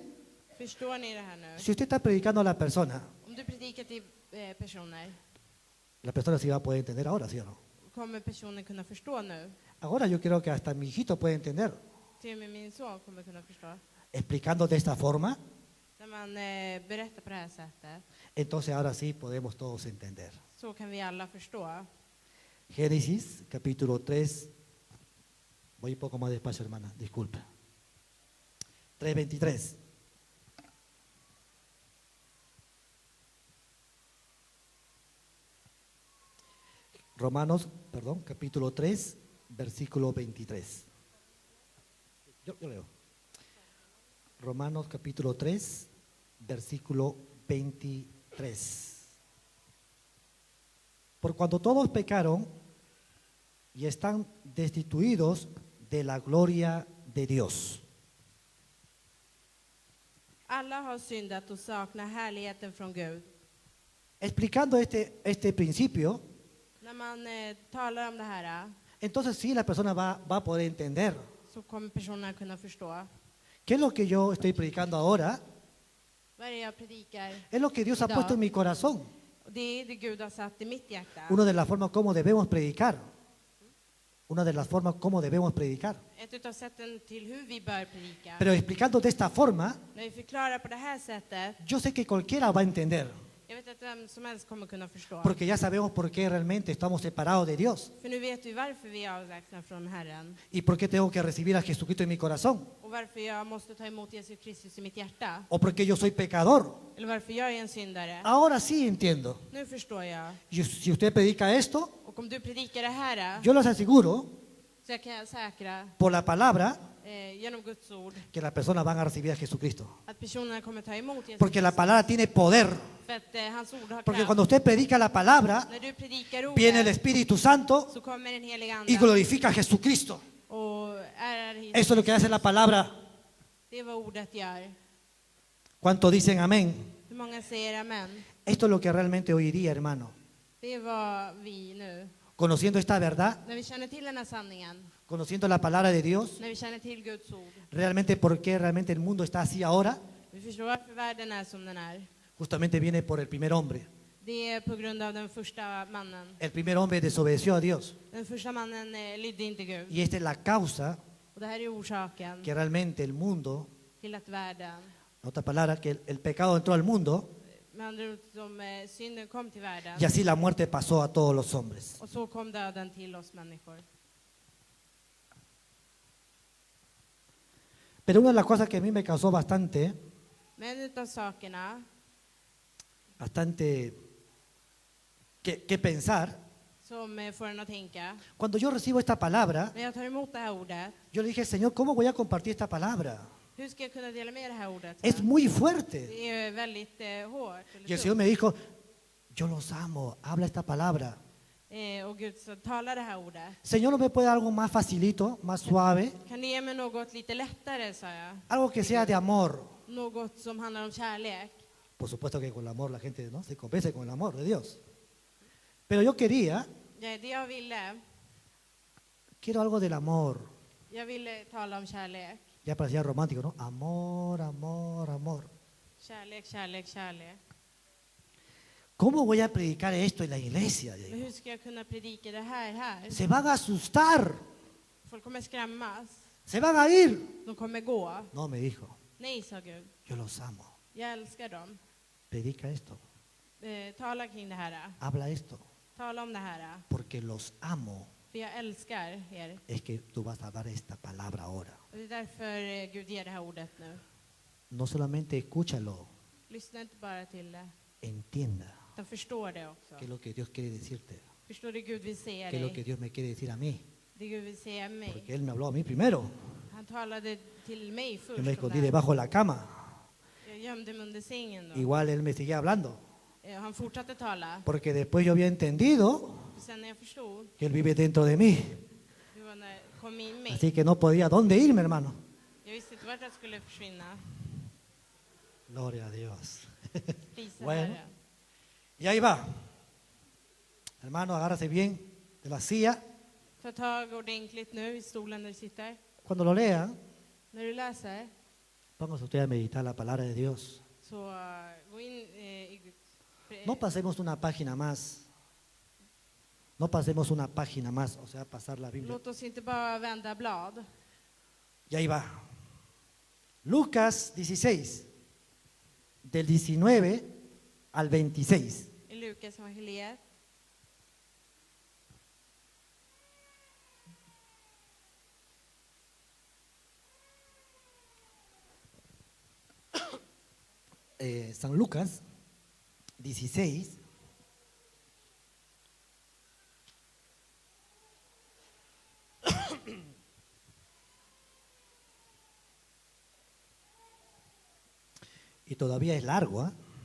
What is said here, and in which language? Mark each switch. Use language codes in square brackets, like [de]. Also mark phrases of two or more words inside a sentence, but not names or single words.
[sv] Förstår ni det här nu? [es] Si usted está predicando a la persona [sv] Om du predikar till personer, [es] sí va a poder entender ahora, ¿sí o no? [sv] kommer personen kunna förstå nu. [es] Ahora yo creo que hasta mi hijito puede entender. [sv] Till och med min son kommer kunna förstå. [es] Explicando de esta forma, [sv] När man berättar på det här sättet, [es] entonces ahora sí podemos todos entender. [sv] så kan vi alla förstå. [es] Génesis, capítulo 3. Voy un poco más despacio, hermana, disculpe. 3:23. Romanos, perdón, capítulo 3, versículo 23. Yo leo. Romanos capítulo 3, versículo 23. Por cuando todos pecaron y están destituidos de la gloria de Dios. [sv] Alla har syndat och saknar härligheten från Gud. [es] Explicando este principio, [sv] När man talar om det här [es] entonces sí la persona va a poder entender. [sv] så kommer personen kunna förstå. [es] ¿Qué es lo que yo estoy predicando ahora? [sv] Vad är det jag predikar? [es] Es lo que Dios ha [sv] Ja. [es] puesto en mi corazón. [sv] Och det är det Gud har satt i mitt hjärta. [es] Una de las formas como debemos predicar. Una de las formas como debemos predicar. [sv] Ett utav sätten till hur vi bör predika. [es] Pero explicando de esta forma, [sv] När vi förklarar på det här sättet, [es] yo sé que cualquiera va a entender. [sv] jag vet att vem som helst kommer kunna förstå. [es] Porque ya sabemos por qué realmente estamos separados de Dios. [sv] För nu vet vi varför vi är avlägsna från Herren. [es] Y por qué tengo que recibir a Jesucristo en mi corazón. [sv] Och varför jag måste ta emot Jesus Kristus i mitt hjärta. [es] O porque yo soy pecador. [sv] Eller varför jag är en syndare. [es] Ahora sí entiendo. [sv] Nu förstår jag. [es] Y si usted predica esto, [sv] Och om du predikar det här, [es] yo les aseguro, [sv] så jag kan säkra [es] por la palabra, [sv] genom Guds ord [es] que las personas van a recibir a Jesucristo. [sv] att personerna kommer ta emot Jesus [es] Porque la [sv] Kristus. [es] palabra tiene poder. [sv] För att hans ord har [es] Porque [sv] kraft. [es] cuando usted predica la palabra, [sv] När du predikar [es] viene el [sv] ordet [es] Espíritu Santo [sv] så kommer den heliga [es] y [sv] Ande [es] glorifica a Jesucristo. [sv] och ärar Jesus. [es] Eso es lo que hace la palabra. [sv] Det är vad ordet gör. [es] ¿Cuánto dicen amén? [sv] Hur många säger amen? [es] Esto es lo que realmente hoy día, hermano. [sv] Det är vad vi nu, [es] Conociendo esta verdad, [sv] när vi känner till den här sanningen, [es] conociendo la palabra de Dios, [sv] när vi känner till Guds ord, [es] realmente por qué realmente el mundo está así ahora, [sv] vi förstår varför världen är som den är. [es] justamente viene por el primer hombre. [sv] Det är på grund av den första mannen. [es] El primer hombre desobedeció a Dios. [sv] Den första mannen lydde inte Gud. [es] Y esta es la causa [sv] Och det här är orsaken [es] que realmente el mundo, [sv] till att världen, [es] en otra palabra, que el pecado entró al mundo [sv] med andra ord som synden kom till världen. [es] y así la muerte pasó a todos los hombres. [sv] Och så kom döden till oss människor. [es] Pero una de las cosas que a mí me causó bastante [sv] Men utav sakerna [es] bastante que pensar. [sv] som får en att tänka. [es] Cuando yo recibo esta palabra, [sv] När jag tar emot det här ordet, [es] yo le dije, Señor, ¿cómo voy a compartir esta palabra? [sv] hur ska jag kunna dela med det här ordet? [es] Es muy fuerte. [sv] Det är väldigt hårt. [es] Y el Señor me dijo, yo los amo, habla esta palabra. [sv] Och Gud så talar det här ordet. [es] Señor, ¿no me puede dar algo más facilito, más suave? [sv] Kan du ge mig något lite lättare, sa jag. [es] Algo que sea de amor. [sv] Något som handlar om kärlek. [es] Por supuesto que con el amor la gente, ¿no?, se convence con el amor de Dios. Pero yo quería, [sv] Ja, det jag [es] quiero algo del amor. [sv] ville tala om kärlek. [es] Ya parecía romántico, ¿no? Amor, amor, amor. [sv] Kärlek, kärlek, kärlek. [es] ¿Cómo voy a predicar esto en la iglesia? [sv] Men [es] Digo. [sv] hur ska jag kunna predika det här? [es] Se van a asustar, [sv] Folk kommer skrämmas. [es] se van a ir. [sv] De kommer gå. [es] No, me dijo, [sv] Nej, sa Gud. [es] yo los amo. [sv] Jag älskar dem. [es] Predica esto, [sv] Tala kring det här. [es] habla esto, [sv] Tala om det här. [es] porque los amo. [sv] För jag älskar er. [es] Es que tú vas a dar esta palabra ahora. [sv] Och det är därför Gud ger det här ordet nu. [es] No solamente escúchalo, [sv] Lyssna inte bara till det. [es] entienda [sv] Utan förstå det också. [es] qué es lo que Dios quiere decirte, [sv] Förstå det Gud vill säga [es] qué es lo que [sv] dig. [es] Dios me quiere decir a mí. [sv] Det Gud vill säga mig. [es] Porque Él me habló a mí primero. [sv] Han talade till mig [es] Yo [sv] först [es] me [sv] om [es] escondí [sv] det här. [es] debajo de la cama. [sv] Jag gömde mig under sängen då. [es] Igual Él me seguía hablando. [sv] Han fortsatte tala. [es] Porque después yo había entendido [sv] För sen när jag förstod, [es] que Él vive dentro de mí. [sv] det var när det kom in mig. [es] Así que no podía dónde irme, hermano. [sv] Jag visste inte vart jag skulle försvinna. [es] Gloria a Dios. [sv] Prisa [es] Bueno. [sv] Herren. [es] Y ahí va. Hermano, agárrase bien de la silla. [sv] Ta tag ordentligt nu i stolen där du sitter. [es] Cuando lo lea, [sv] När du läser, [es] póngase usted a meditar la palabra de Dios. [sv] så gå in i Guds... [es] No pasemos una página más. No pasemos una página más, o sea, pasar la Biblia. [sv] Låt oss inte bara vända blad. [es] Y ahí va. Lucas 16, del 19 al 26. [sv] I Lukas evangeliet. [es] San Lucas 16. Y todavía es largo, ¿eh?